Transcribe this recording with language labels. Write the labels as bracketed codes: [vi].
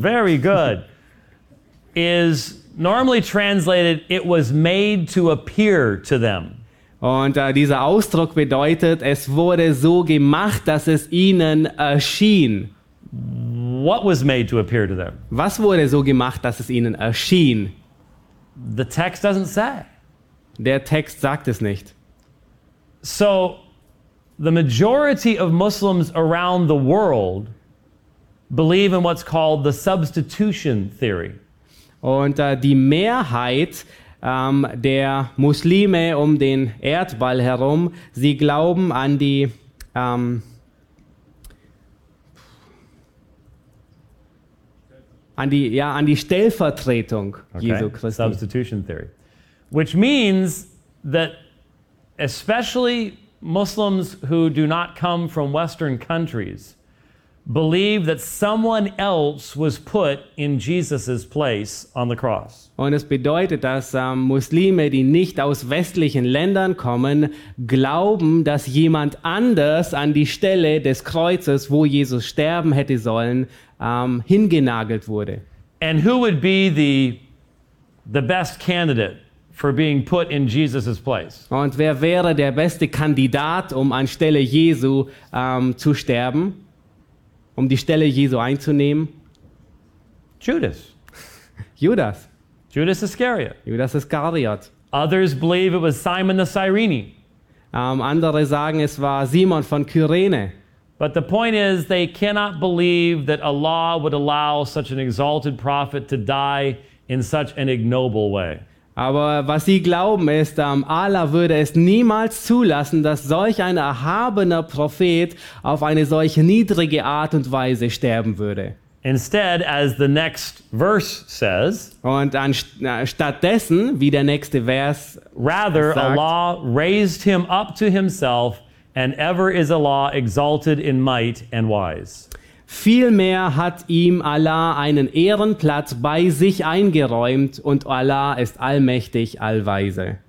[en] Very good. Is normally translated, it was made to appear to them. [de] Und dieser Ausdruck bedeutet, es wurde so gemacht, dass es ihnen erschien. [en] What was made to appear to them? [de] Was wurde so gemacht, dass es ihnen erschien? [en] The text doesn't say. [de] Der Text sagt es nicht. [en] So, the majority of Muslims around the world believe in what's called the substitution theory. [de] Und die Mehrheit der Muslime um den Erdball herum, sie glauben an die an die Stellvertretung, [en] okay. [de] Jesu Christi. [en] Substitution theory, which means that especially Muslims who do not come from Western countries believe that someone else was put in Jesus's place on the cross. [de] Und es bedeutet, dass Muslime, die nicht aus westlichen Ländern kommen, glauben, dass jemand anders an die Stelle des Kreuzes, wo Jesus sterben hätte sollen, hingenagelt wurde. [en] And who would be the best candidate for being put in Jesus's place? [de] Und wer wäre der beste Kandidat, um anstelle Jesu zu sterben? Um die Stelle Jesu einzunehmen? [en] Judas. Judas Iscariot. [de] Judas Iscariot. [en] Others believe it was Simon the Cyrene. [de] Andere sagen, es war Simon von Kyrene. [en] But the point is, they cannot believe that Allah would allow such an exalted prophet to die in such an ignoble way. [de] Aber was sie glauben ist, Allah würde es niemals zulassen, dass solch ein erhabener Prophet auf eine solch niedrige Art und Weise sterben würde. [en] Instead, as the next verse says, [de] und stattdessen, wie der nächste Vers [en] rather [de] sagt, [en] Allah raised him up to himself, and ever is Allah exalted in might and wise. [de] Vielmehr hat ihm Allah einen Ehrenplatz bei sich eingeräumt und Allah ist allmächtig, allweise.